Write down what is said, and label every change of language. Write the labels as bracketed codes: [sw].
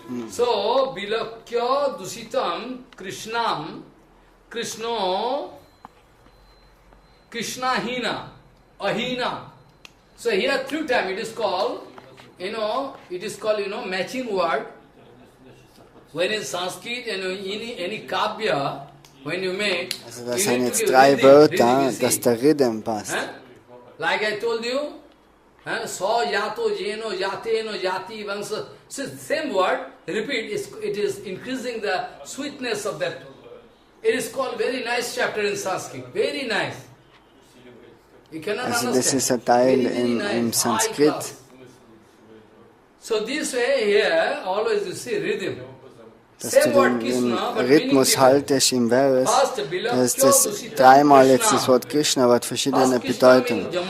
[sa] So, Bilakya Dusitam Krishnam, Krishna Hina, Ahina. [en] So here 3 times it is called, matching word. When in Sanskrit and in any Kavya, when you make, [de] also das sind jetzt 3 Wörter, dass der Rhythm passt. [en] Like I told you, so [sa] yato jeno yateno yati vansa [en] So same word, repeat, it is increasing the sweetness of that. It is called very nice chapter in Sanskrit, very nice. You cannot understand. [de] Das ist ein Teil im Sanskrit. [en] So this way here, always you see rhythm. [de] Dass du den Rhythmus haltest im Vers, das ist das dreimal jetzt das Wort Krishna, aber hat verschiedene Bedeutungen.